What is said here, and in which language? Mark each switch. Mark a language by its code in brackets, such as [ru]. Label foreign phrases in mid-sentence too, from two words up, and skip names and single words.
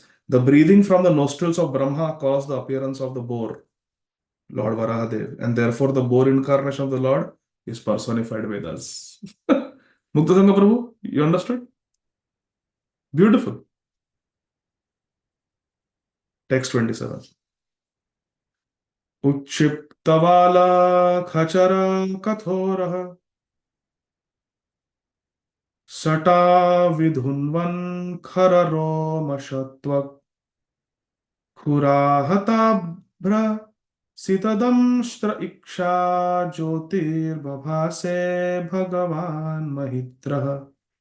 [en] The breathing from the nostrils of Brahma caused the appearance of the boar, Lord Varahadev, and therefore the boar incarnation of the Lord is personified Vedas. Muktasanga Prabhu, you understood? Beautiful. Text 27. [sa] Uchiptavala khachara kathorah sata vidhunvan khararo mashatvak khurahatabhra sitadamshtra iksha jyotir babhase bhagavan mahitraha.